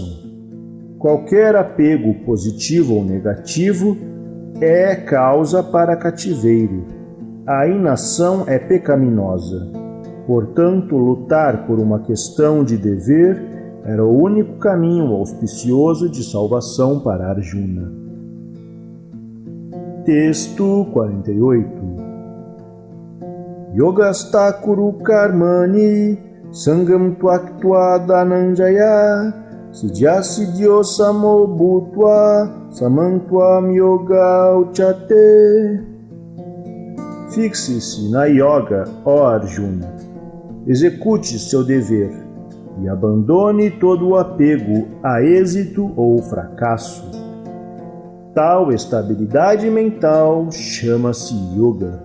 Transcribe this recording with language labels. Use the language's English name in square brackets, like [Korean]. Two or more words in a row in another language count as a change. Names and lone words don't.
[Portuguese] Qualquer apego, positivo ou negativo, é causa para cativeiro. A inação é pecaminosa. Portanto, lutar por uma questão de dever era o único caminho auspicioso de salvação para Arjuna. Texto 48. [Sanskrit] Yogastha kuru karmani sangam tvaktva dhananjaya siddhya samo bhutva samantvam yoga uchate. [Portuguese] Fixe-se na yoga, ó Arjuna. Execute seu dever e abandone todo o apego a êxito ou fracasso. Tal estabilidade mental chama-se yoga.